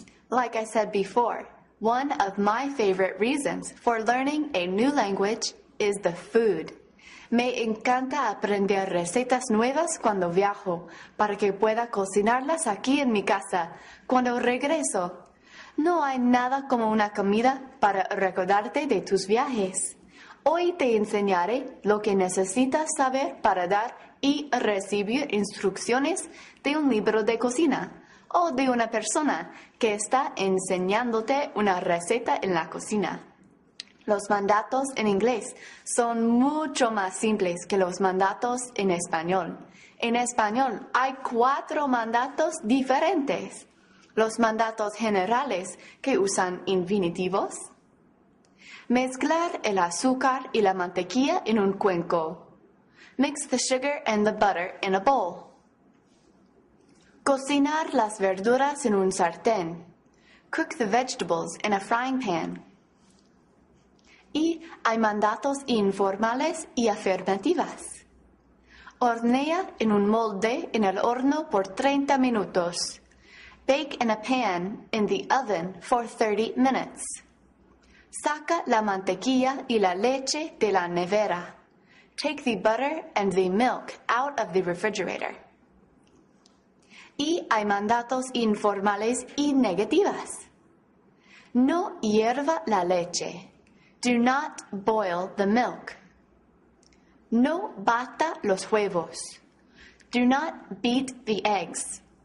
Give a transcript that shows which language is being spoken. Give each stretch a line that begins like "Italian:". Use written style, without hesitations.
English: Like I said before, one of my favorite reasons for learning a new language is the food.
Spanish: Me encanta aprender recetas nuevas cuando viajo, para que pueda cocinarlas aquí en mi casa cuando regreso. No hay nada como una comida para recordarte de tus viajes. Hoy te enseñaré lo que necesitas saber para dar y recibir instrucciones de un libro de cocina o de una persona que está enseñándote una receta en la cocina. Los mandatos en inglés son mucho más simples que los mandatos en español. En español hay 4 mandatos diferentes. Los mandatos generales que usan infinitivos. Mezclar el azúcar y la mantequilla en un cuenco.
English: Mix the sugar and the butter in a bowl.
Spanish: Cocinar las verduras en un sartén.
English: Cook the vegetables in a frying pan.
Spanish: Y hay mandatos informales y afirmativas. Hornea en un molde en el horno por 30 minutos.
English: Bake in a pan in the oven for 30 minutes.
Spanish: Saca la mantequilla y la leche de la nevera.
English: Take the butter and the milk out of the refrigerator.
Spanish: Y hay mandatos informales y negativas. No hierva la leche.
English: Do not boil the milk.
Spanish: No bata los huevos.
English: Do not beat the eggs.